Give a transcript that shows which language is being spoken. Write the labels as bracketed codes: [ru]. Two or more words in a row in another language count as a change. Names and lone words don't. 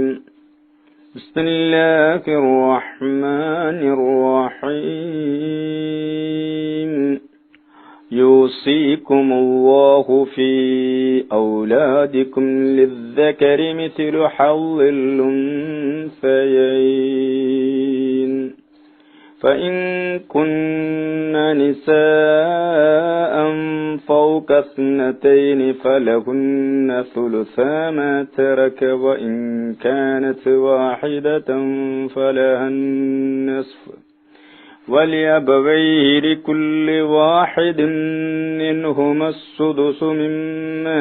[ar] بسم الله الرحمن الرحيم. يوصيكم الله في أولادكم للذكر مثل حظ الأنثيين. فإن كن نساء فوق 2 فلهن ثلثا ما ترك، وإن كانت واحدة فلها النصف، ولأبويه لكل واحد منهما السدس مما